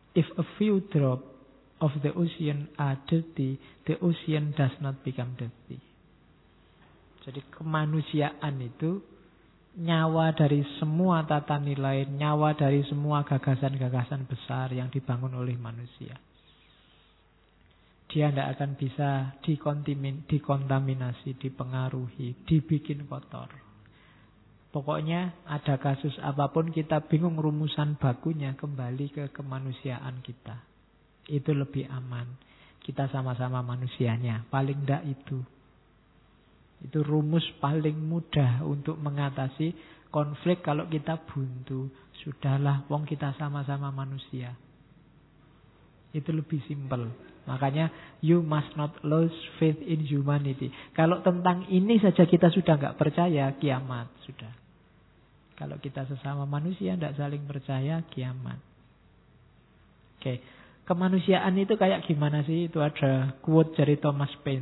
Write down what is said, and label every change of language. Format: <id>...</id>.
<en>If a few drops of the ocean are dirty, the ocean does not become dirty.</en> <id>Jadi kemanusiaan itu nyawa dari semua tata nilai, nyawa dari semua gagasan-gagasan besar yang dibangun oleh manusia. Dia tidak akan bisa dikontaminasi, dipengaruhi, dibikin kotor. Pokoknya ada kasus apapun kita bingung rumusan bakunya, kembali ke kemanusiaan kita. Itu lebih aman. Kita sama-sama manusianya. Paling tidak itu. Itu rumus paling mudah untuk mengatasi konflik kalau kita buntu. Sudahlah, wong kita sama-sama manusia. Itu lebih simpel. Makanya,</id> <en>you must not lose faith in humanity.</en> <id>Kalau tentang ini saja kita sudah enggak percaya, kiamat sudah. Kalau kita sesama manusia enggak saling percaya, kiamat. Oke. Kemanusiaan itu kayak gimana sih? Itu ada quote dari Thomas Paine.</id>